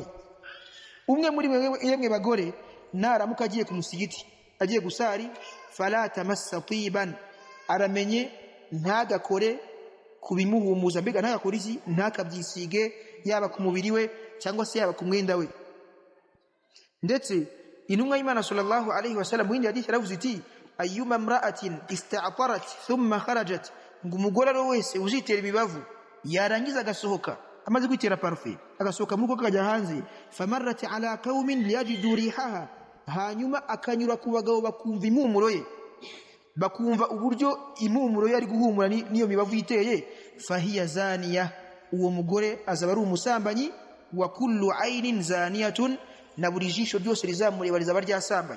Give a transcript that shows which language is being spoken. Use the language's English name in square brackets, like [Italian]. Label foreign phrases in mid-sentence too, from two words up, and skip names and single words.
[Kinyarwanda] Umwe muri mwebwe bagore naramuka agiye ku musigiti agiye gusari, [Arabic] فلا تمس طيبا, [Kinyarwanda] aramenye ntagakore kubimuhumuza, mbega ntagakore iki, ntakabyisige yaba ku mubiri we cyangwa se yaba ku mwenda we. Ndetse intumwa y'Imana [Arabic] صلى الله عليه وسلم [Kinyarwanda] windi hadithi yaravuze iti, [Arabic] أيما امرأة استعطرت ثم خرجت, [Kinyarwanda] ngo umugore wese uzitera imibavu yarangiza agasohoka amaze kwitera parfait agasohoka mu rugo akajya hanze, [Arabic] فمرت على قوم ليجدوا ريحها, [Kinyarwanda] hanyuma akanyura ku bagabo bakumva impumuro ye, bakumva uburyo impumuro ye ari guhumura niyo mibavu yiteye, [Arabic] فهي زانية, [Kinyarwanda] uwo mugore azaba ari umusambanyi, [Arabic] وكل عين زانية, [Kinyarwanda] na buri jisho ryose rizamureba rizaba ryasambanye.